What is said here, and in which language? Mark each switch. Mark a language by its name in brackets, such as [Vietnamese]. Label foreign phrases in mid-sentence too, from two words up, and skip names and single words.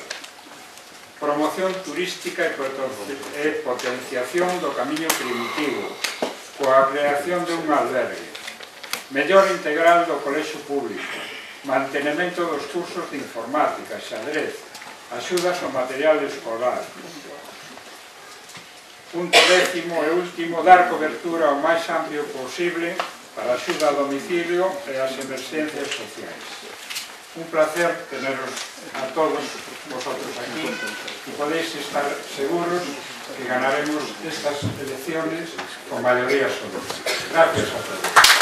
[Galician] Promoción turística e potenciación do camiño primitivo, coa creación dun albergue, mellor integral do colexio público, mantenimento dos cursos de informática, xadrez, axudas ao material escolar. Punto 10º e último, dar cobertura o máis amplio posible para a axuda a domicilio e as emerxencias sociais. [Spanish] Un placer teneros a todos vosotros aquí e podéis estar seguros que ganaremos estas elecciones con mayoría absoluta. Gracias a todos.